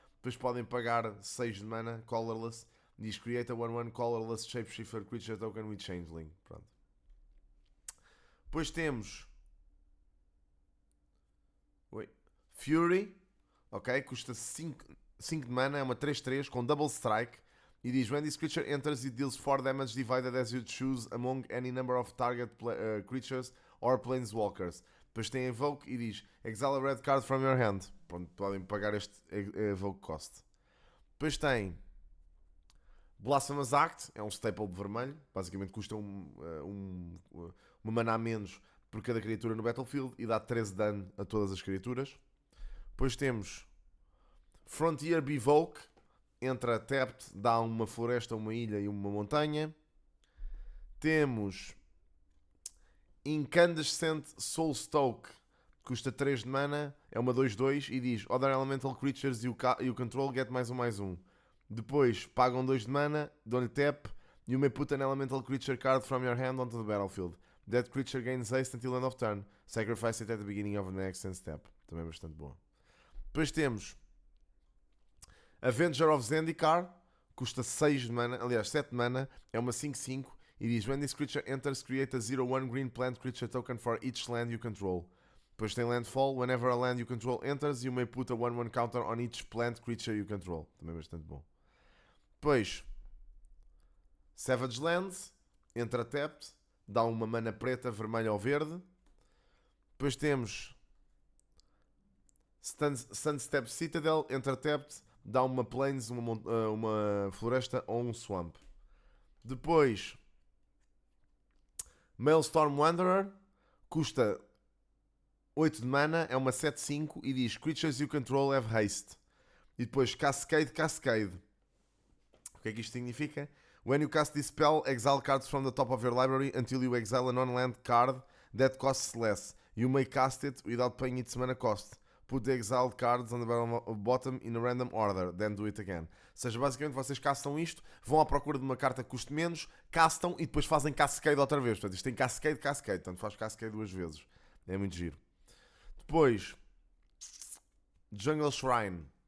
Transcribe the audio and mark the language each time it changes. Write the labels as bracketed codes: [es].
[pt] Depois podem pagar 6 de mana, colorless. [en] Diz: Create a 1/1 colorless shapeshifter creature token with changeling. Pronto. [pt] Depois temos Fury, ok? Custa 5 de mana, é uma 3/3 com double strike. E diz: [en] When this creature enters, it deals 4 damage divided as you choose among any number of target creatures or planeswalkers. [pt] Depois tem Evoke e diz: [en] Exile a red card from your hand. [pt] Pronto, podem pagar este Evoke cost. Depois tem Blasphemous Act, é um staple de vermelho. Basicamente custa uma mana a menos por cada criatura no battlefield e dá 13 de dano a todas as criaturas. Depois temos Frontier Bevoke. Entra tapped, dá uma floresta, uma ilha e uma montanha. Temos Incandescent Soulstoke, custa 3 de mana, é uma 2/2 e diz: [en] Other elemental creatures you control get +1/+1. [pt] Depois pagam 2 de mana, dão-lhe tap. [en] You may put an elemental creature card from your hand onto the battlefield. That creature gains haste until end of turn. Sacrifice it at the beginning of the next end step. [pt] Também bastante boa. Depois temos Avenger of Zendikar, custa 6 de mana, aliás 7 de mana, é uma 5/5 e diz: [en] When this creature enters, create a 0/1 green plant creature token for each land you control. [pt] Depois tem Landfall. [en] Whenever a land you control enters, you may put a 1/1 counter on each plant creature you control. [pt] Também bastante bom. Depois Savage Lands, entra tapped, dá uma mana preta, vermelha ou verde. Depois temos Sunstep Citadel, entra tapped, dá uma plains, uma floresta ou um swamp. Depois Maelstrom Wanderer, custa 8 de mana, é uma 7/5 e diz: [en] Creatures you control have haste. [pt] E depois Cascade. O que é que isto significa? [en] When you cast this spell, exile cards from the top of your library until you exile a non-land card that costs less. You may cast it without paying its mana cost. Put the exiled cards on the bottom in a random order, then do it again. [pt] Ou seja, basicamente vocês castam isto, vão à procura de uma carta que custe menos, castam e depois fazem Cascade outra vez. Portanto, isto tem Cascade, portanto faz Cascade 2 vezes. É muito giro. Depois, Jungle Shrine.